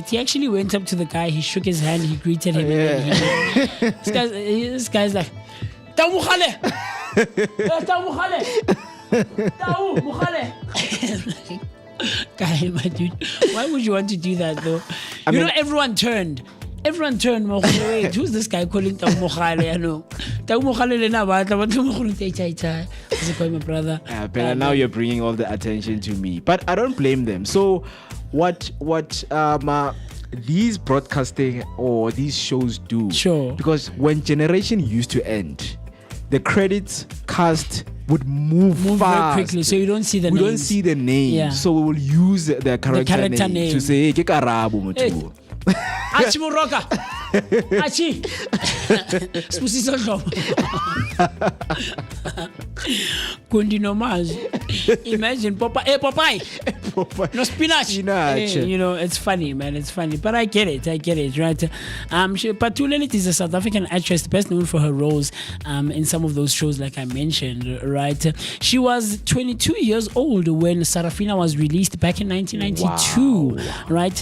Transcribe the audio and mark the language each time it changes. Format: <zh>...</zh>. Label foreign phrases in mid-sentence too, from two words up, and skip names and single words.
<en>He actually went up to the guy, he shook his hand, he greeted him, and then this guy's like, Tau Mukhale! Tau Mukhale! Guy, my dude, why would you want to do that though? Everyone turned. Wait, who's this guy calling Tau Mukhale? I know.</en> <tn>Tau Mukhale lena batla batla mo go tsa</tn> <en>my brother. But now you're bringing all the attention to me. But I don't blame them. So what these broadcasting or these shows do? Sure. Because when Generation used to end, the credits cast would move fast. Very quickly, so you don't see the names. We don't see the names. Yeah. So we will use the character name to say,</en> <tn>ke Karabo motu.</tn> <en>Achi Moroka. Achi. Spusiso Dlomo. Kundi Nomaz. Imagine Popeye. No spinach. It's funny, man. It's funny. But I get it, right? Patulelit is a South African actress best known for her roles in some of those shows like I mentioned, right? She was 22 years old when Sarafina was released back in 1992, right?</en>